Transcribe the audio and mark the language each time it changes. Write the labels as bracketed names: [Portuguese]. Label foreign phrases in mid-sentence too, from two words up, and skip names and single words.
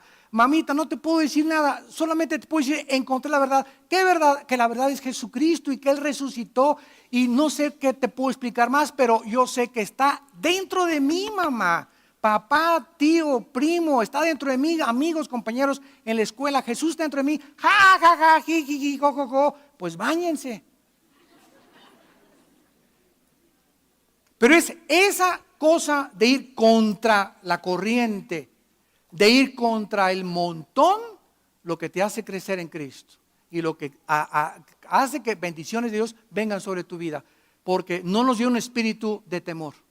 [Spanish] Mamita, no te puedo decir nada, solamente te puedo decir, encontré la verdad. ¿Qué verdad? Que la verdad es Jesucristo y que Él resucitó, y no sé qué te puedo explicar más, pero yo sé que está dentro de mí, mamá, papá, tío, primo, está dentro de mí, amigos, compañeros en la escuela, Jesús está dentro de mí, ja, ja, ja, ji, ji, ji, jo, pues báñense. Pero es esa cosa de ir contra la corriente, de ir contra el montón, lo que te hace crecer en Cristo y lo que hace que bendiciones de Dios vengan sobre tu vida, porque no nos dio un espíritu de temor.